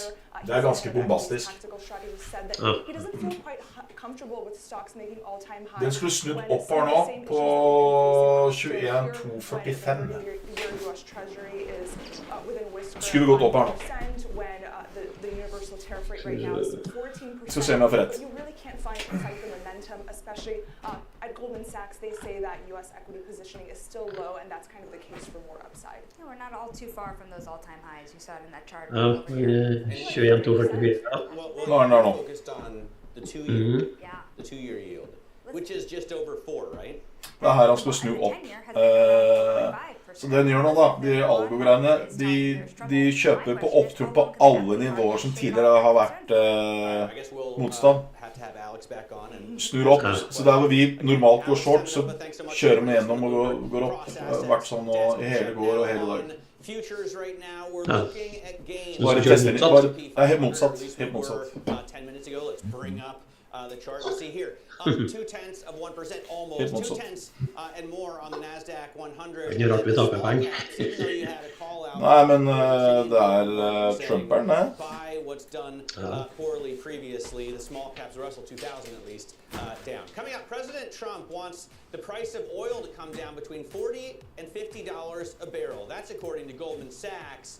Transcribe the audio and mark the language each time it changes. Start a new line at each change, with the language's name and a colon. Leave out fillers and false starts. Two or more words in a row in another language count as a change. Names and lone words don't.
Norwegian: Det er ganske bombastisk. Den skulle snudd opp her nå på 21,245. Skulle gått opp her nå. Jeg skal se om jeg får rett.
English: Especially at Goldman Sachs, they say that U.S. equity positioning is still low, and that's kind of the case for more upside. Yeah, we're not all too far from those all-time highs. You saw it in that chart. 21,244. No. Focused on the two-year yield, which is just over 4, right?
Norwegian: Det er her han skal snu opp. Så den gjør nå da, de algogreiene, de kjøper på opptur på alle nivåer som tidligere har vært motstand. Snur opp, så der hvor vi normalt går short, så kjører vi gjennom og går opp. Det har vært sånn i hele går og hele dag. Bare tester litt, det er helt motsatt, helt motsatt.
English: 10 minutes ago, let's bring up the chart. We'll see here, 0.2%, almost 0.2%, and more on the Nasdaq 100.
Norwegian: Det rart vi taper penger. Nei, men det Trumperen, det.
English: By what's done poorly previously, the small caps Russell 2000 at least down. Coming up, President Trump wants the price of oil to come down between $40 and $50 a barrel. That's according to Goldman Sachs.